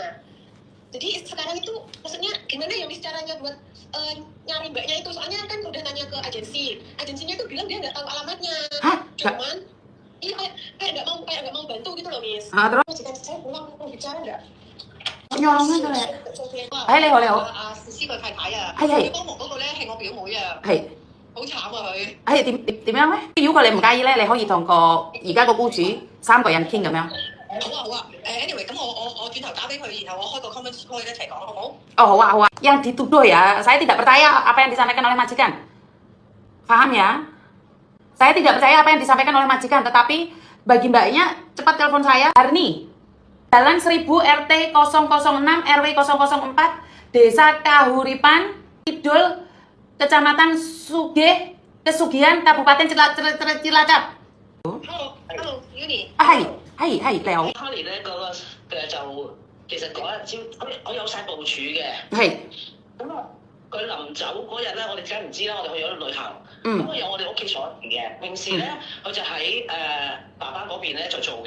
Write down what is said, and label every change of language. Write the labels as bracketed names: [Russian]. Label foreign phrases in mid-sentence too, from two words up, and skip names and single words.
[Indonesian] Jadi sekarang itu maksudnya gimana ya Miss caranya buat nyari mbaknya itu, soalnya kan udah nanya ke agensinya itu bilang dia nggak tahu alamatnya. Hah? Cuman iya kayak nggak mau bantu gitu loh Miss. Terus? Majikan saya pulang mau bicara nggak? [Cantonese] Nyolongnya 㗎咧，你好你好，思佢太太啊，係佢幫忙嗰個咧係我表妹啊，係好慘啊佢。點樣咧？如果你唔介意咧，你可以同而家個僱主3個人傾咁樣。好啊，anyway 咁我轉頭打俾佢，然後我開個 [English] conference call [Cantonese] 一齊講好唔好？ Oh好啊。 [Indonesian] Yang dituduh ya, saya tidak percaya apa yang disampaikan oleh majikan. Paham ya? Saya tidak percaya apa yang disampaikan oleh majikan, tetapi bagi mbaknya cepat telepon saya. Harni, Jalan 1000 RT 006 RW 004 Desa Kahuripan Kidul Kecamatan Sugih Kesugihan Kabupaten Cilacap. [English] Hello Uni。 [Cantonese] 係你好。 Harry 咧就其實嗰日朝我有晒部署嘅。係。咁啊，佢臨走嗰日咧，我哋梗唔知啦，我哋去咗旅行。咁有我哋屋企鎖匙嘅，平時咧佢就喺爸爸嗰邊咧就做嘅。